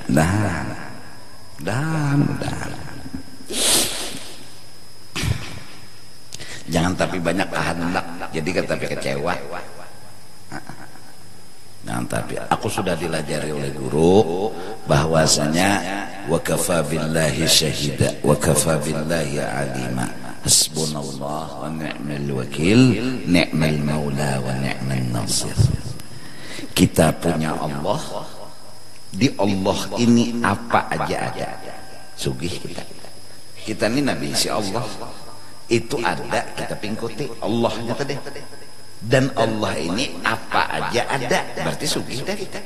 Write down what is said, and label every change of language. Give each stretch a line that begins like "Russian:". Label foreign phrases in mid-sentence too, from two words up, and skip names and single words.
Banjar: Mudahan. Jangan tapi banyak kehendak, jadi tapi kecewa. Jangan tapi. Aku sudah dilajari oleh guru bahwasanya
Arabic: وكفى بالله شهيدا وكفى بالله عليما. حسبنا الله ونعم الوكيل نعم المولى ونعم النصير.
Banjar: Kita punya Allah, di Allah ini apa aja ada. Sugih kita ini nabi si Allah itu ada, kita pingkuti Allahnya tadi. Dan Allah ini apa aja ada, berarti sugih dah kita.